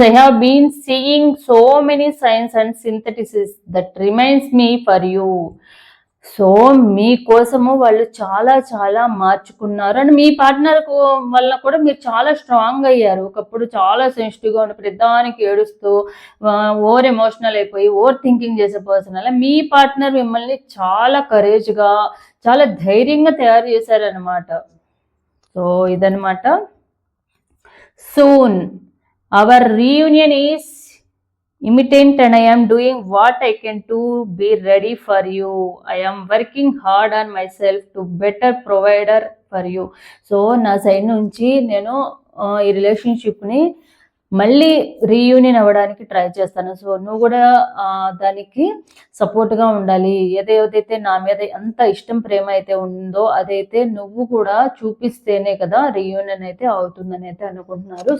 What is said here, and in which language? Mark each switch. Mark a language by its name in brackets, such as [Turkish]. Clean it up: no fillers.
[English] I have been seeing so many signs and synthesis that reminds me for you. [Telugu] So మీకోసము వాళ్ళు చాలా చాలా మార్చుకున్నారు. And మీ partner వల్ల కూడా మీరు చాలా స్ట్రాంగ్ అయ్యారు. ఒకప్పుడు చాలా సెన్సిటివ్గా ఉండి ప్రతిదానికి ఏడుస్తూ ఓవర్ ఎమోషనల్ అయిపోయి ఓవర్ థింకింగ్ చేసే పర్సన్ అలా మీ పార్ట్నర్ మిమ్మల్ని చాలా కరేజ్గా చాలా ధైర్యంగా తయారు చేశారనమాట. సో ఇదనమాట. [English] Soon our reunion is imminent and I am doing what I can to be ready for you. I am working hard on myself to better provider for you. [Telugu] So నా side నుంచి నేను ఈ రిలేషన్షిప్ని మళ్ళీ reunion అవ్వడానికి try చేస్తాను. So నువ్వు కూడా దానికి సపోర్ట్గా ఉండాలి. ఏదైతే నా మీద ఎంత ఇష్టం ప్రేమ అయితే ఉందో అదైతే నువ్వు కూడా చూపిస్తేనే కదా రీయూనియన్ అయితే అవుతుందని అయితే అనుకుంటున్నారు.